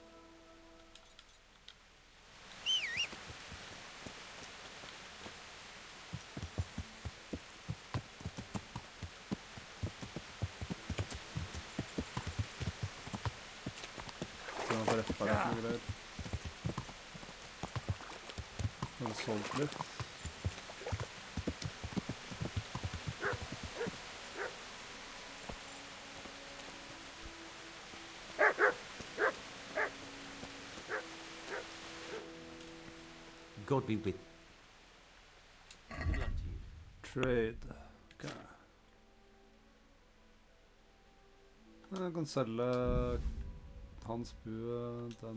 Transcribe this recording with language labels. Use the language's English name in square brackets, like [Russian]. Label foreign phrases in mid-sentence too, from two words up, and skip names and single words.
[Norwegian] Så jeg får reparert noe greier. Jeg har solgt litt. [English] God be with. Good luck to you. Trade. Ok. [Norwegian] Jeg kan selge hans bue, den.